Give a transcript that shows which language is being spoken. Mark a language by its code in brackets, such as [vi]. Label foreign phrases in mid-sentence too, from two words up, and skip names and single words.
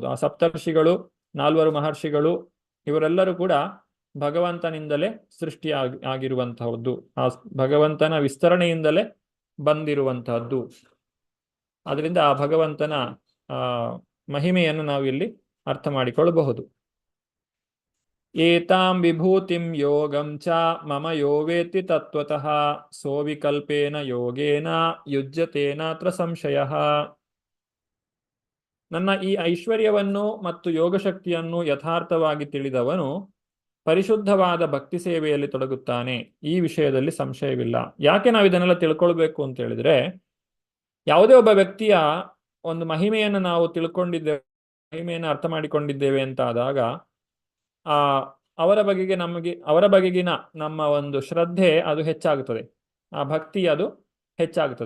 [kn] ಆ ಸಪ್ತರ್ಷಿಗಳು, 4 ಮಹರ್ಷಿಗಳು, ಇವರೆಲ್ಲರೂ ಕೂಡ ಭಗವಂತನಿಂದಲೇ ಆಗಿರುವಂತಹದ್ದು, ಆ ಭಗವಂತನ ವಿಸ್ತರಣೆಯಿಂದಲೇ ಬಂದಿರುವಂತಹದ್ದು. ಅದರಿಂದ ಆ ಭಗವಂತನ ಮಹಿಮೆಯನ್ನು ನಾವು ಇಲ್ಲಿ ಅರ್ಥ ಮಾಡಿಕೊಳ್ಳಬಹುದು. [sa] ಏತಾಂ ವಿಭೂತಿಂ ಯೋಗಂ ಚ ಮಮ ಯೋ ವೇತ್ತಿ ತತ್ವತಃ ಸೋವಿಕಲ್ಪೇನ ಯೋಗೇನ ಯುಜ್ಯತೇನಾತ್ರ ಸಂಶಯಃ. [kn] ನನ್ನ ಈ ಐಶ್ವರ್ಯವನ್ನು ಮತ್ತು ಯೋಗಶಕ್ತಿಯನ್ನು ಯಥಾರ್ಥವಾಗಿ ತಿಳಿದವನು ಪರಿಶುದ್ಧವಾದ ಭಕ್ತಿ ಸೇವೆಯಲ್ಲಿ ತೊಡಗುತ್ತಾನೆ. ಈ ವಿಷಯದಲ್ಲಿ ಸಂಶಯವಿಲ್ಲ. ಯಾಕೆ ನಾವು ಇದನ್ನೆಲ್ಲ ತಿಳ್ಕೊಳ್ಬೇಕು ಅಂತ ಹೇಳಿದ್ರೆ, ಯಾವುದೇ ಒಬ್ಬ ವ್ಯಕ್ತಿಯ ಒಂದು ಮಹಿಮೆಯನ್ನು ನಾವು ತಿಳ್ಕೊಂಡಿದ್ದೇವೆ, ಮಹಿಮೆಯನ್ನು ಅರ್ಥ ಮಾಡಿಕೊಂಡಿದ್ದೇವೆ ಅಂತ ಆದಾಗ ಅವರ ಬಗೆಗಿನ ನಮ್ಮ ಒಂದು ಶ್ರದ್ಧೆ ಅದು ಹೆಚ್ಚಾಗುತ್ತದೆ, ಆ ಭಕ್ತಿ ಅದು ಹೆಚ್ಚಾಗುತ್ತದೆ.